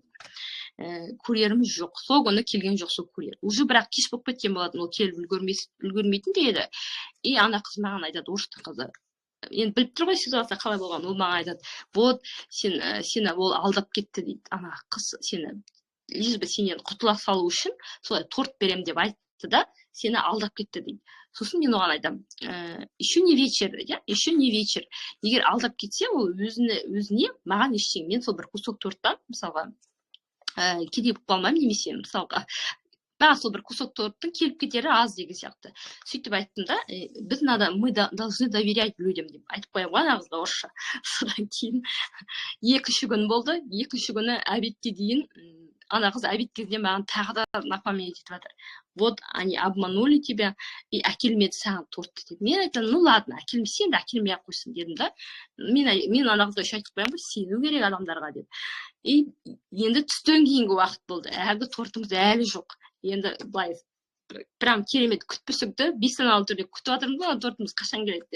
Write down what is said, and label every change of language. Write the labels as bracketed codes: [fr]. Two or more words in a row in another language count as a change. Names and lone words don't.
[kk] Курьеріміз жоқ, сол күні келген жоқ сол курьер. Уже бірақ кеш болып кеткен болатын, ол келіп үлгермейтін де еді. Ана қыз маған айтады, орыстың қызы. Енді біліп тұр ғой ситуация қалай болған. Ол маған айтады, вот сені ол алдап кетті дейді. Ана қыз сені, [ru] лишь бы [kk] сенен құтыла салу үшін солай торт берем деп айтты да, сені алдап кетті дейді. Сосын мен оған айтам, [ru] еще не вечер. [kk] Егер алдап кетсе, ол өзіне маған ештеңе, мен сол бір кусок торттан, мысалға, кедей болып қалмаймын, немесе мысалға, маған сол бір кусок торттың келіп кетері аз деген сияқты. Сөйтіп айттым да, [ru] мы должны доверять людям [kk] деп айтып қоямын ғой ана қызға орысша. Содан кейін 2 күн болды, 2 күні обедке дейін ана қыз обед кезінде маған тағы да напоминать етіп жатыр. [ru] Вот они обманули тебя и [kk] әкелмеді саған тортты деп. Мен айтам, [ru] ну ладно, [kk] әкелмесе енді әкелмей ақ қойсын дедім да. Мен ана қызға айтып қоямын ғой, сену керек адамдарға деп. Енді түстен кейінгі уақыт болды. Әлгі тортымыз әлі жоқ. Енді былай прям керемет күтпісік те, бейсаналы түрде күтіп жатырмыз ғой, тортымыз қашан келеді деп.